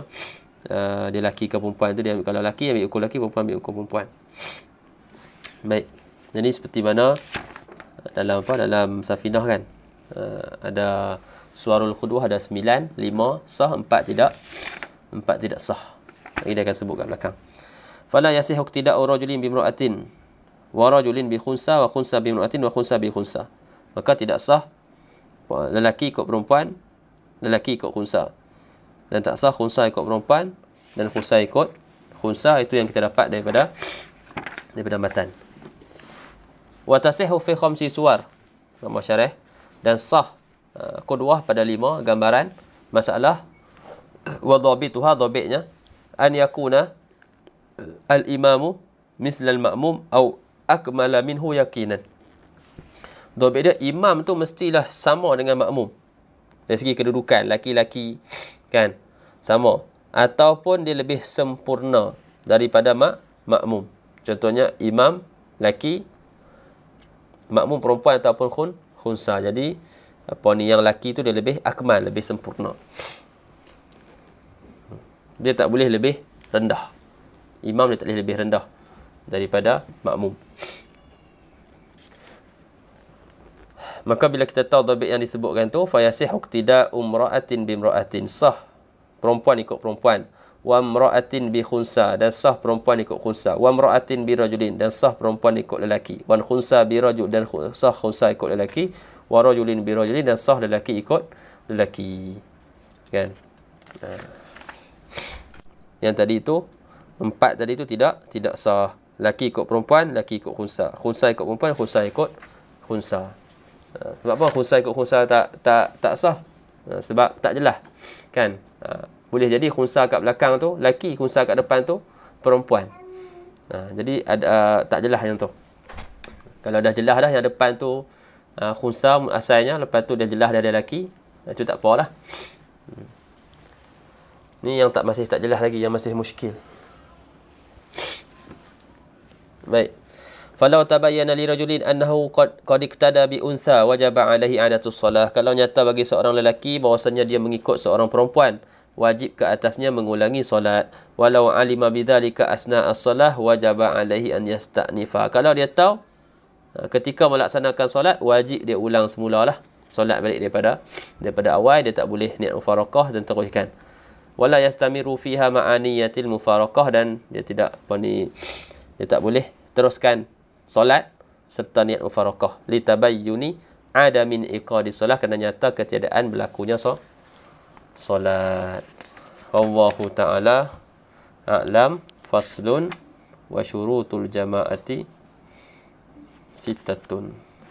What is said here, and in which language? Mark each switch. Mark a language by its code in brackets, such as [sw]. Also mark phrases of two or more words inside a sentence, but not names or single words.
[ms] Dia laki ke perempuan tu, dia ambil, kalau laki ambil hukum laki, perempuan ambil hukum perempuan. Baik. Jadi seperti mana dalam Safinah kan, ada [ar] صور القدوة [ms] ada 9, 5 sah, 4 tidak sah. Ini dia akan sebut kat belakang. [ar] فلا يصح اقتداء رجل بامرأة ورجل بخنثى وخنثى بامرأة وخنثى بخنثى wa khunsa bi imra'atin wa khunsa bi khunsa. [ms] Maka tidak sah lelaki ikut perempuan, lelaki ikut khunsa. Dan tak sah khunsa ikut perempuan dan khunsa ikut khunsa. Itu yang kita dapat daripada matan. [ar] وتصح في خمس صور. [ms] Nama syarah. Dan sah qudwah pada 5 gambaran masalah. [ar] وضابطها, dhabitnya أن يكون الإمام مثل المأموم أو أكمل منه يقيناً. [ms] Dhabit dia, imam tu mestilah sama dengan makmum dari segi kedudukan, laki-laki kan, sama, ataupun dia lebih sempurna daripada makmum. Contohnya imam laki, makmum perempuan ataupun khunsa. Jadi yang laki tu dia lebih akmal, lebih sempurna. Dia tak boleh lebih rendah. Imam dia tak boleh lebih rendah daripada makmum. Maka bila kita tahu dhabit yang disebutkan tu, [ar] فيصح اقتداء امرأة بامرأة, [ms] sah perempuan ikut perempuan, [ar] وامرأة بخنثى, [ms] dan sah perempuan ikut khunsa, [ar] وامرأة برجل, [ms] dan sah perempuan ikut lelaki, [ar] وخنثى برجل, [ms] dan sah khunsa ikut lelaki, [ar] ورجل برجل, [ms] dan sah lelaki ikut lelaki. Kan? Yang tadi itu 4 tadi itu tidak sah. Laki ikut perempuan, laki ikut khunsa. Khunsa ikut perempuan, khunsa ikut khunsa. Sebab apa khunsa ikut khunsa tak sah? Sebab tak jelas. Kan? Boleh jadi khunsa kat belakang tu laki, khunsa kat depan tu perempuan. Jadi tak jelas yang tu. Kalau dah jelas dah yang depan tu khunsa asalnya, lepas tu dah jelas dia ada laki, itu tak apalah. Ni yang masih tak jelas lagi, yang masih muskil. Baik. [ar] فلو تبين لرجل أنه قد اقتدى بأنثى وجب عليه إعادة الصلاة. [ms] Kalau nyata bagi seorang lelaki bahwasanya dia mengikut seorang perempuan, wajib ke atasnya mengulangi solat. [ar] ولو علم بذلك أثناء الصلاة وجب عليه أن يستأنف. [ms] Kalau dia tahu ketika melaksanakan solat, wajib dia ulang semulalah. Solat balik daripada awal, dia tak boleh niat mufaraqah dan teruskan. [ar] ولا يستمر فيها مع نية المفارقة, [ms] dan dia tidak dia tak boleh teruskan solat serta niat mufaraqah [ar] لتبين عدم انعقاد الصلاة, [ms] kerana nyata ketiadaan berlakunya solat. [ar] والله تعالى أعلم. فصل وشروط الجماعة ستة.